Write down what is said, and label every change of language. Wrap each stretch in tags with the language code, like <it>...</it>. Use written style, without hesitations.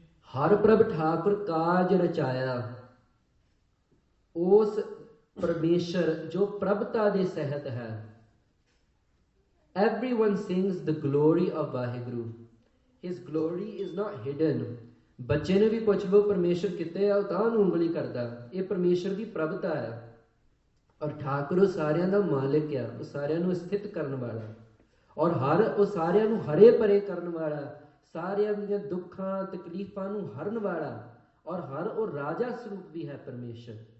<pa>ਹਰਿ ਪ੍ਰਭ ਠਾਕੁਰ ਕਾਜ ਰਚਾਇਆ, ਉਸ ਪਰਮੇਸ਼ਰ ਜੋ ਪ੍ਰਭਤਾ ਦੇ ਸਹਿਤ ਹੈ।</pa> <en>Everyone sings the glory of Waheguru. His glory is not hidden.</en> <pa>ਬੱਚੇ ਨੂੰ ਵੀ ਪੁੱਛ ਲਓ ਪਰਮੇਸ਼ਰ ਕਿੱਥੇ ਆ, ਉਹ ਤਾਂ ਉਹਨੂੰ ਉਂਗਲੀ ਕਰਦਾ। ਇਹ ਪਰਮੇਸ਼ਰ ਦੀ ਪ੍ਰਭਤਾ ਹੈ। ਔਰ ਠਾਕੁਰ ਉਹ ਸਾਰਿਆਂ ਦਾ ਮਾਲਿਕ ਆ, ਉਹ ਸਾਰਿਆਂ ਨੂੰ ਸਥਿਤ ਕਰਨ ਵਾਲਾ, ਔਰ ਉਹ ਸਾਰਿਆਂ ਨੂੰ ਹਰੇ ਭਰੇ ਕਰਨ ਵਾਲਾ, ਸਾਰਿਆਂ ਦੀਆਂ ਦੁੱਖਾਂ ਤਕਲੀਫਾਂ ਨੂੰ ਹਰਨ ਵਾਲਾ, ਔਰ ਉਹ ਰਾਜਾ ਸਰੂਪ ਵੀ ਹੈ ਪਰਮੇਸ਼ਰ।</pa>